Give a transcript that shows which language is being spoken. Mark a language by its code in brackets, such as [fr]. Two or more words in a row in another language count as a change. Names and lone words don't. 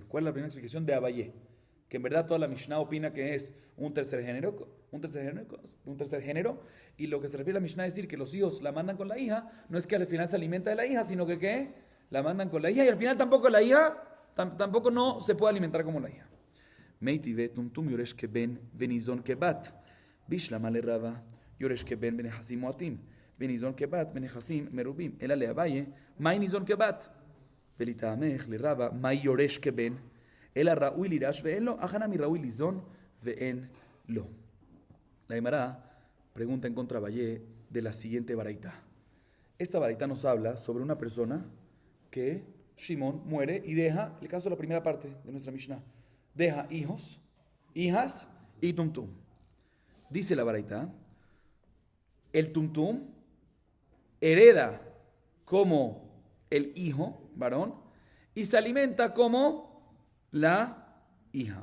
[es] ¿Cuál es la primera explicación de Abayé? Que en verdad toda la Mishnah opina que es un tercer género, y lo que se refiere a la Mishnah es decir que los hijos la mandan con la hija, no es que al final se alimenta de la hija, sino que ¿qué? La mandan con la hija y al final tampoco la hija, tampoco no se puede alimentar como la hija. [arc] מיתיבי וטומטום יורש כבן וניזון כבת. בשלמא לרבא יורש כבן בנכסים מועטים. וניזון כבת בנכסים מרובים אלא לאביי מאי ניזון כבת. ולטעמיך לרבא מאי יורש כבן אלא ראוי לירש ואין לו הכא נמי ראוי לזון ואין לו. [es] La Gemara pregunta en contra Abayé de la siguiente baraita. Esta baraita nos habla sobre una persona que Shimon muere y deja, el caso de la primera parte de nuestra Mishnah, deja hijos, hijas y tumtum. Dice la baraita, el tumtum hereda como el hijo varón y se alimenta como la hija.